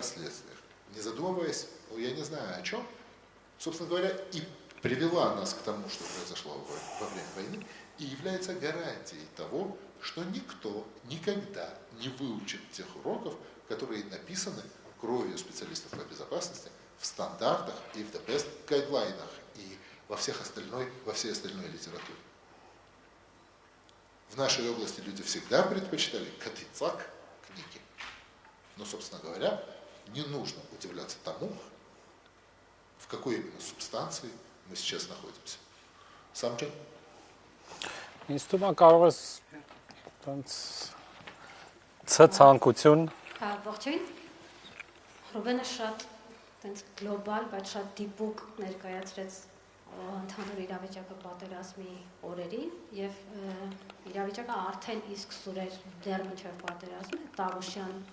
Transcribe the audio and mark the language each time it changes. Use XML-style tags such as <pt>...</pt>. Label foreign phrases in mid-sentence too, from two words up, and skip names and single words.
<ru>последствиях, не задумываясь, ну я не знаю о чем, собственно говоря, и привела нас к тому, что произошло во время войны, и является гарантией того, что никто никогда не выучит тех уроков, которые написаны кровью специалистов по безопасности в стандартах и в</ru> <en>the best</en> <ru>гайдлайнах и во всей остальной литературе. В нашей области люди всегда предпочитали катицак книги. Но, собственно говоря, не нужно удивляться тому, в какой именно субстанции мы сейчас находимся. Самджин?</ru> <hy>Ինձ թվում է կարող է ցանկություն Ողջույն։ Ռուբենը շատ տենց գլոբալ, բայց շատ դիպուկ ներկայացրեց ընդհանուր իրավիճակը պատերազմի օրերին եւ իրավիճակը արդեն իսկ սուր էր դեռ մինչեւ պատերազմը Տավուշյան</hy>